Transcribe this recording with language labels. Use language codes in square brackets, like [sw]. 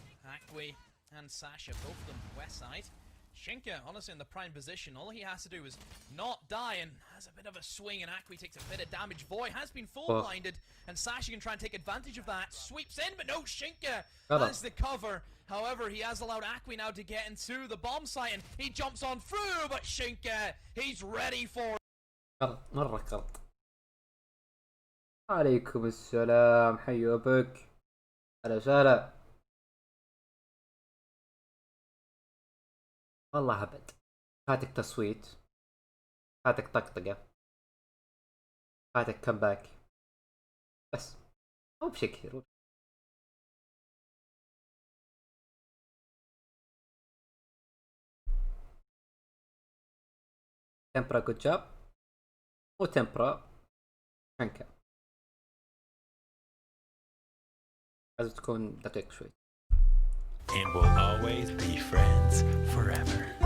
[en] Aqui and Sasha, both of them west side. Shinka, honestly, in the prime position, all he has to do is not die, and has a bit of a swing, and Aqui takes a bit of damage. Voy has been full blinded, and Sasha can try and take advantage of that. Sweeps in, but no, Shinka has the cover. However, he has allowed Aqui now to get into the bomb site, and he jumps on through, but Shinka, he's ready for [ar] غلط مرة غلط. عليكم السلام، حيوا بك، هلا وسهلا. والله ابد، فاتك تصويت، فاتك طقطقة، فاتك كمباك، بس مو بشي كثير. تمبرا جود جاب، مو تمبرا شنكا، لازم تكون دقيق شوي. [en] And we'll always be friends forever.